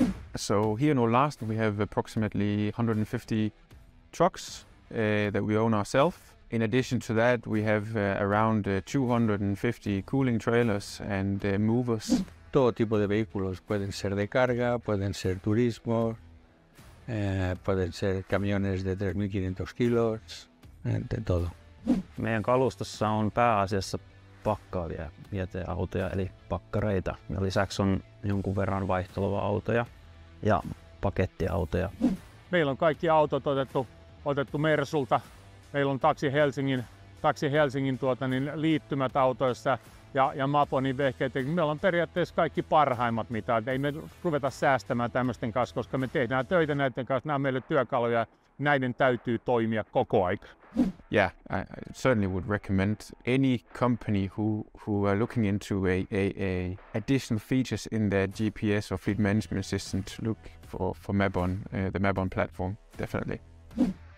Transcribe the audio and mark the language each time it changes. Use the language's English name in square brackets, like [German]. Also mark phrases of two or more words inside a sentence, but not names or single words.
[English] So here in Olarsen we have approximately 150 trucks that we own ourselves. In addition to that, we have around 250 cooling trailers and movers. [Spanish] Todo tipo de vehículos, pueden ser de carga, pueden ser turismo, pueden ser camiones de 3.500 kilos, de todo. [Finnish] Meidän kalustossa on pääasiassa pakkaavia jäteautoja eli pakkareita. Ja lisäksi on jonkun verran vaihtolava-autoja ja pakettiautoja. Meillä on kaikki autot otettu Mersulta. Meillä on Taxi Helsingin liittymät autoissa ja Maponin vehkeet. Meillä on periaatteessa kaikki parhaimmat mitä. Ei me ruveta säästämään tämmöisten kanssa, koska me tehdään töitä näiden kanssa. Nämä on meille työkaluja. Näiden täytyy toimia koko aika. [English] Yeah, I certainly would recommend any company who are looking into a additional features in their GPS or fleet management system to look for Mapon, the Mapon platform, definitely.